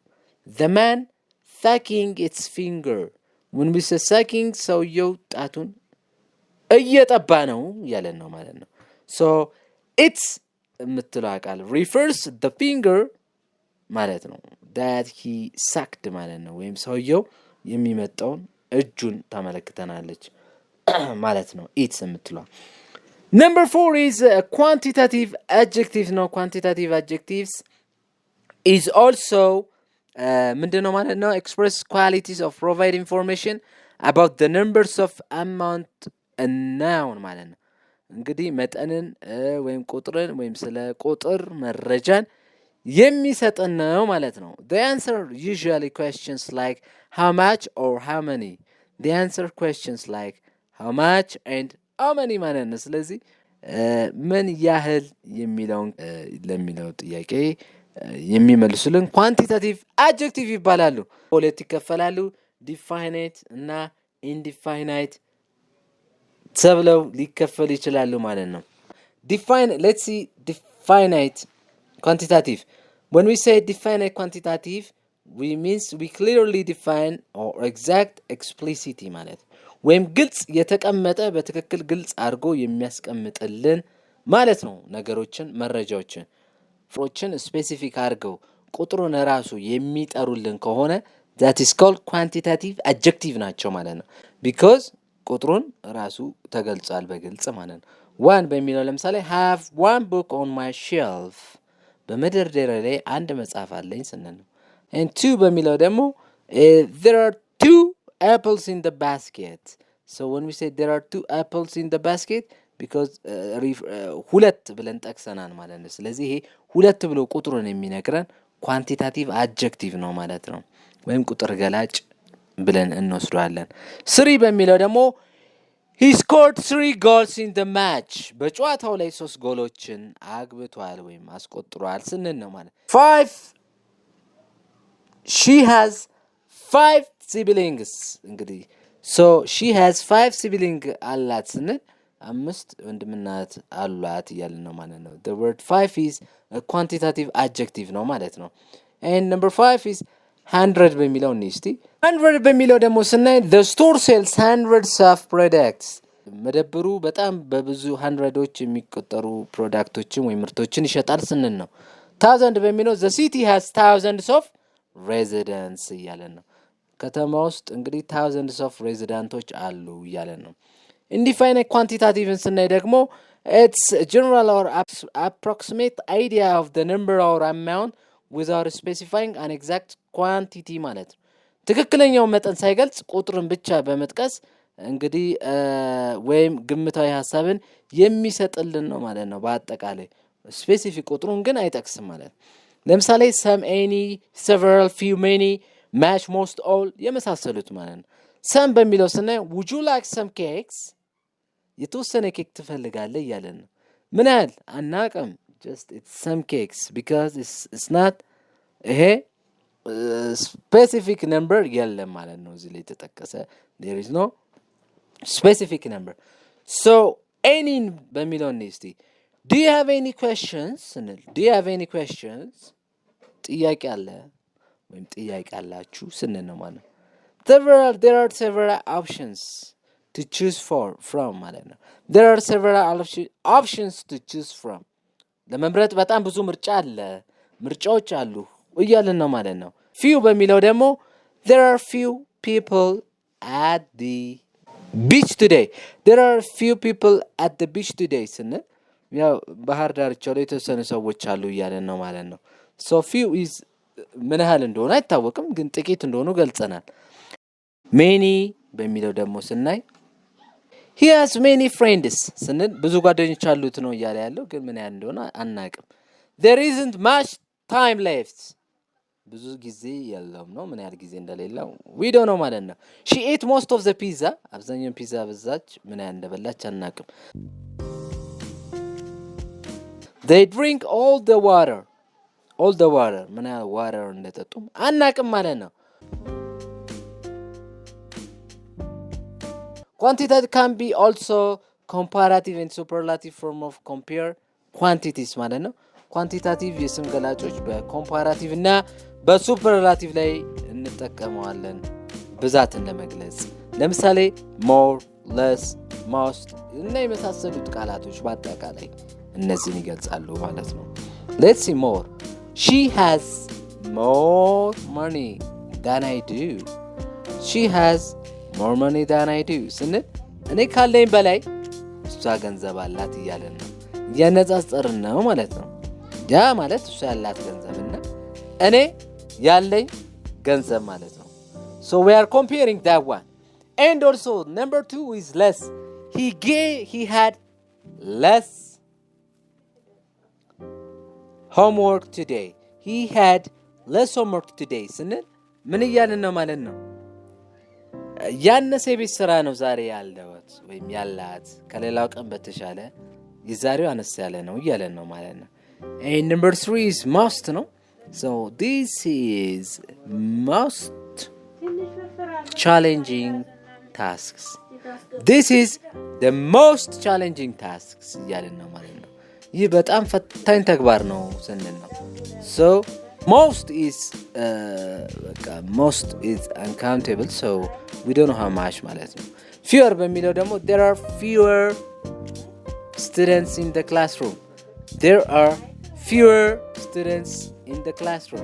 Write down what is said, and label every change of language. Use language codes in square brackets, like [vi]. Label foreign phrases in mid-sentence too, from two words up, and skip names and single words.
[en] when we say sucking [am] ሰውየው ጣቱን እየጠባ ነው ያለን ነው ማለት ነው [en] so it's [am] የምትለው ቃል [en] refers the finger [am] ማለት [en] ነው that he sucked [am] ማለት ነው ወይም ሰውየው የሚመጣውን እጁን ታመለክተናለች ማለት ነው [en] it's የምትለው number 4 is a quantitative adjective no quantitative adjectives is also [am] ምንድነው ማለት ነው [en] express qualities of provide information about the numbers of amount and noun [am] ማለት ነው እንግዲህ መጠንን ወይም ቁጥርን ወይም ስለ ቁጥር መረጃን የሚሰጠን ነው ማለት ነው [en] the answer usually questions like how much or how many the answer questions like how much and how many ማለት [am] ነው ስለዚህ ምን ያህል የሚለውን ለሚለው ጥያቄ የሚመልሱልን [en] quantitative adjective [am] ይባላሉ ሁለት ይከፈላሉ ዲፋይናይት እና ኢንዲፋይናይት ተብለው ሊከፈሉ ይችላሉ ማለት ነው [en] let's see definite quantitative when we say definite quantitative we means we clearly define or exact explicitly [am] ማለት ወይም ግልጽ የተቀመጠ በትክክል ግልጽ አድርጎ የሚያስቀምጥልን ማለት ነው ነገሮችን መረጃዎችን ፍሮችን ስፔሲፊክ አድርገው ቁጥሩን ራሱ የሚጠሩልን ከሆነ [en] that is called quantitative adjective [am] ናቸው ማለት ነው because ቁጥሩን ራሱ ተገልጿል በግልጽ ማለት ነው one በሚለው ለምሳሌ [en] have one book on my shelf [am] በመደርደሪያ ላይ አንድ መጽሐፍ አለኝ ስንል ነው [en] and two [am] በሚለው ደግሞ [en] there are two apples in the basket. So when we say there are 2 apples in the basket, because [am] ሁለት ብለን ጠቅሰናል ማለት ነው። ስለዚህ ይሄ ሁለት ብሎ ቁጥሩን የሚነግረን [en] quantitative adjective [am] ነው ማለት ነው፣ ወይም ቁጥር ገላጭ ብለን እንወስደዋለን። 3 በሚለው ደግሞ [en] he scored 3 goals in the match. [am] በጨዋታው ላይ 3 ጎሎችን አግብቷል ወይም አስቆጥሯል ስንል ነው ማለት። 5 [en] she has 5 siblings. እንግዲህ so she has 5 siblings [am] አላት ስንል 5 ወንድምና እህት አሏት እያልን ነው ማለት ነው። [en] the word 5 is a quantitative adjective [am] ነው ማለት ነው። [en] and number 5 is 100 [am] በሚለው እስቲ 100 በሚለው ደግሞ ስናይ [en] the store sells hundreds of products. [am] መደብሩ በጣም በብዙ hundredዎች የሚቆጠሩ ፕሮዳክቶችን ወይ ምርቶችን ይሸጣል ስንል ነው። 1000 በሚለው [en] the city has thousands of residents [am] እያልን ነው። ከተማ ውስጥ [en] እንግዲህ thousands of residents [am] አሉ እያልን ነው። [en] indefinite quantitative [am] ስናይ ደግሞ [en] it's a general or approximate idea of the number or amount without specifying an exact quantity [am] ማለት ነው። ትክክለኛው መጠን ሳይገልጽ ቁጥርን ብቻ በመጥቀስ እንግዲህ ወይም ግምታዊ ሐሳብን የሚሰጥልን ነው ማለት ነው። በአጠቃላይ ስፔሲፊክ ቁጥሩን ግን አይጠቅስም ማለት ነው። ለምሳሌ [en] some, any, several, few, many, much, most, all [am] የመሳሰሉት ማለት ነው። some በሚለው ስናይ [en] would you like some cakes? [am] የተወሰነ ኬክ ትፈልጋለህ እያለን ነው። ምን ያህል አናውቅም። [en] just it's some cakes because it's not [am] ይሄ [en] specific number [am] የለም ማለት ነው። እዚህ ላይ ተጠቀሰ [en] there is no specific number. so any [am] በሚለው እስቲ [en] do you have any questions ስንል do you have any questions [am] ጥያቄ አለ ወይም ጥያቄ አላችሁ ስንል ነው ማለት ነው። [en] there are several options to choose from [am] ማለት ነው። [en] there are several options to choose from [am] ለመምረጥ በጣም ብዙ ምርጫ አለ ምርጫዎች አሉ እያልን ነው ማለት ነው። few በሚለው ደግሞ [en] there are few people at the beach today. there are few people at the beach today [am] ስንል ያው ባህር ዳርቻው ላይ የተወሰኑ ሰዎች አሉ እያልን ነው ማለት ነው። [en] so few is [am] ምን ያህል እንደሆነ አይታወቅም፣ ግን ጥቂት እንደሆኑ ገልጸናል። many በሚለው ደግሞ ስናይ [en] he has many friends [am] ስንል ብዙ ጓደኞች አሉት ነው እያለ ያለው፣ ግን ምን ያህል እንደሆነ አናውቅም። [en] there isn't much time left [am] ብዙ ጊዜ የለውም ነው፣ ምን ያህል ጊዜ እንደሌለው [en] we don't know [am] ማለት ነው። [en] she ate most of the pizza [am] አብዛኛውን ፒዛ በዛች፣ ምን ያህል እንደበላች አናውቅም። [en] they drink all the water [am] ምን ያህል water እንደጠጡም አናውቅም ማለት ነው። [en] quantitative can be also comparative and superlative form of compare quantities [am] ማለት ነው። ኳንቲታቲቭ የስም ገላጮች በኮምፓራቲቭ እና በሱፐርላቲቭ ላይ እንጠቀመዋለን ብዛትን ለመግለጽ። ለምሳሌ [en] more, less, most [am] እና የመሳሰሉት ቃላቶች በአጠቃላይ እነዚህን ይገልጻሉ ማለት ነው። [en] let's see more. she has more money than I do. she has more money than I do [am] ስንል እኔ ካለኝ በላይ እሷ ገንዘብ አላት እያለን ነው፣ እያነጻጸርን ነው ማለት ነው። ያ ማለት እሷ ያላት ገንዘብና እኔ ያለኝ ገንዘብ ማለት ነው። [en] so we are comparing that one. and also number 2 is less. he had less homework today. he had less homework today [am] ስንል ምን እያልን ነው ማለት ነው? ያነሰ ቤት ስራ ነው ዛሬ ያለውት ወይም ያላት ከሌላው ቀን በተሻለ የዛሬው አነስ ያለ ነው እያለን ነው ማለት ነው። [en] and number 3 is most [am] ነው. [en] so this is most challenging tasks. this is the most challenging tasks [am] እያለን ነው ማለት ነው። ይህ በጣም ፈታኝ ተግባር ነው ስንል ነው። [en] so most is uncountable, so we don't know how much [am] ማለት ነው። fewer በሚለው ደግሞ [en] there are fewer students in the classroom. there are fewer students in the classroom.